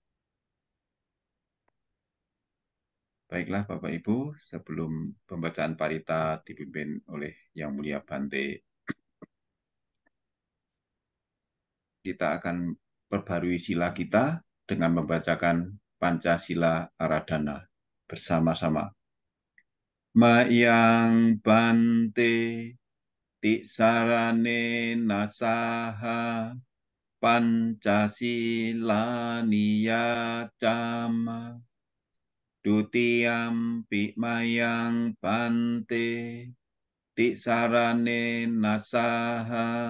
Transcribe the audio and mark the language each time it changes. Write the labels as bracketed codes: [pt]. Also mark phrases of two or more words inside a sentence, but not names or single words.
[id] Baiklah Bapak Ibu, sebelum pembacaan parita dipimpin oleh Yang Mulia Bante, kita akan perbarui sila kita dengan membacakan Pancasila Aradhana bersama-sama. [pi] Mayang Bante Tisarane Nasaha Pancasila Niyacama Dutiyampi Mayang Bante Tisarane Nasaha